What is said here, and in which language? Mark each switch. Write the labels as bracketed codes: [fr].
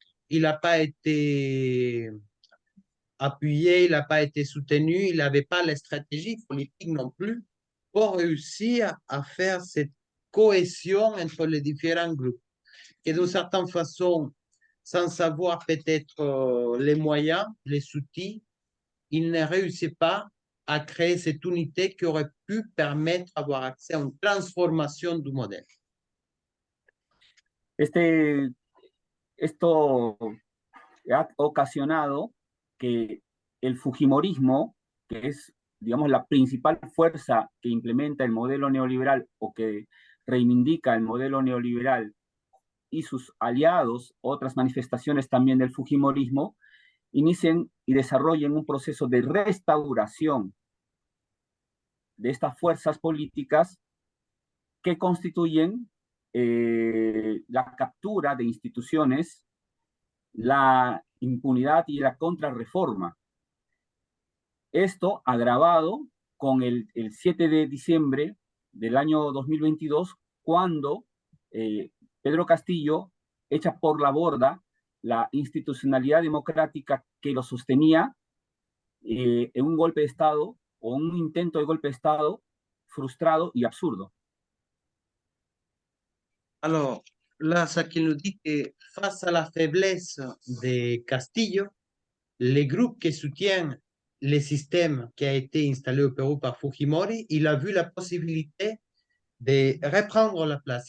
[fr] Il n'a pas été appuyé, il n'a pas été soutenu, il n'avait pas la stratégie politique non plus pour réussir à faire cette cohésion entre les différents groupes. Et d'une certaine façon, sans savoir peut-être les moyens, les outils, il ne réussit pas à créer cette unité qui aurait pu permettre d'avoir accès à une transformation du modèle. [es] Esto ha ocasionado que el Fujimorismo, que es, digamos, la principal fuerza que implementa el modelo neoliberal o que reivindica el modelo neoliberal, y sus aliados, otras manifestaciones también del Fujimorismo, inicien y desarrollen un proceso de restauración de estas fuerzas políticas que constituyen la captura de instituciones, la impunidad y la contrarreforma. Esto agravado con el 7 de diciembre del año 2022, cuando Pedro Castillo echa por la borda la institucionalidad democrática que lo sostenía en un golpe de Estado o un intento de golpe de Estado frustrado y absurdo. [fr] Alors, là, ça qui nous dit que face à la faiblesse de Castillo, les groupes qui soutiennent le système qui a été installé au Pérou par Fujimori, il a vu la possibilité de reprendre la place.